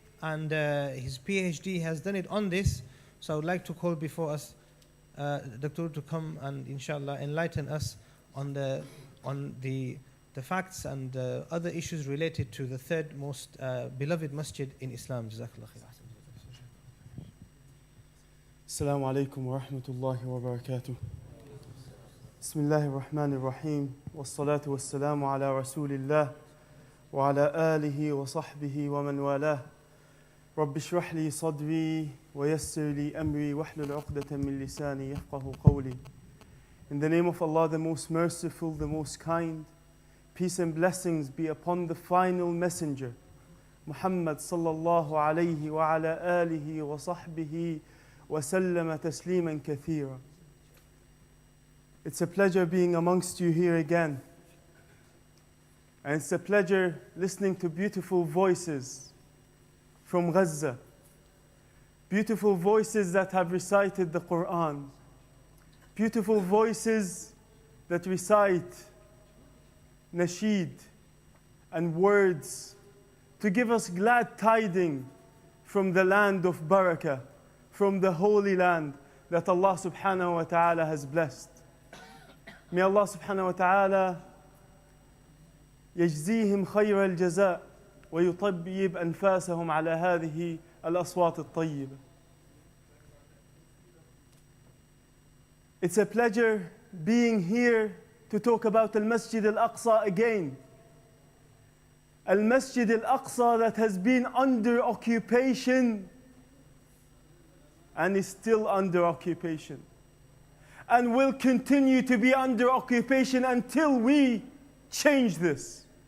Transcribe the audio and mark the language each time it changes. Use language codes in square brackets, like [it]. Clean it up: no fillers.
[en] and his PhD has done it on this. So I would like to call before us Dr. to come and inshallah enlighten us on the facts and other issues related to the third most beloved masjid in Islam. Jazakallah khair. [ar] السلام عليكم ورحمة الله وبركاته. بسم الله الرحمن الرحيم والصلاة والسلام على رسول الله وعلى آله وصحبه ومن والاه. رب اشرح لي صدري ويسر لي أمري واحلل عقدة من لساني يفقه قولي. [en] In the name of Allah, the most merciful, the most kind, peace and blessings be upon the final messenger, Muhammad sallallahu alayhi wa ala alihi wa sahbihi [ar] وَسَلَّمَ تَسْلِيمًا كَثِيرًا. [en] It's a pleasure being amongst you here again. And it's a pleasure listening to beautiful voices from Gaza. Beautiful voices that have recited the Quran. Beautiful voices that recite nasheed and words to give us glad tidings from the land of barakah, from the holy land that Allah subhanahu wa ta'ala has blessed. May Allah subhanahu wa ta'ala [ar] يجزيهم خير الجزاء ويطيب أنفاسهم على هذه الأصوات الطيبة. [en] It's a pleasure being here to talk about Al-Masjid Al-Aqsa again. Al-Masjid Al-Aqsa that has been under occupation and is still under occupation and will continue to be under occupation until we change this.